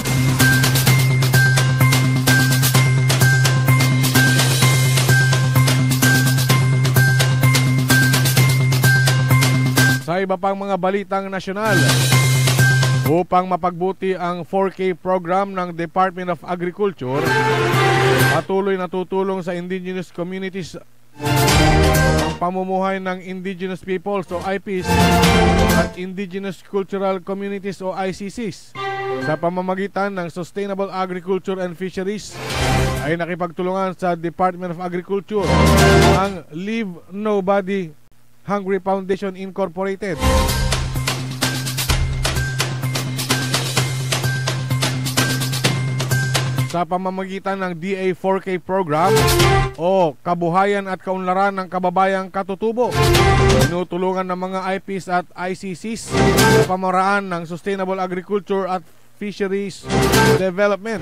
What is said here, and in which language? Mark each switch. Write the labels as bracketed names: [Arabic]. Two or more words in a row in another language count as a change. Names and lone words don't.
[Filipino] Sa iba pang mga balitang nasyonal, upang mapagbuti ang 4K program ng Department of Agriculture, patuloy na tutulong sa [English] indigenous communities [Filipino] ang pamumuhay ng [English] indigenous peoples [Filipino] o IPs at [English] indigenous cultural communities [Filipino] o ICCs. sa pamamagitan ng Sustainable Agriculture and Fisheries ay nakipagtulungan sa Department of Agriculture ang Leave Nobody Hungry Foundation Incorporated sa pamamagitan ng DA4K program o Kabuhayan at Kaunlaran ng Kababayang Katutubo. Tinutulungan ng mga IPs at ICCs sa pamaraan ng Sustainable Agriculture at Fisheries Development.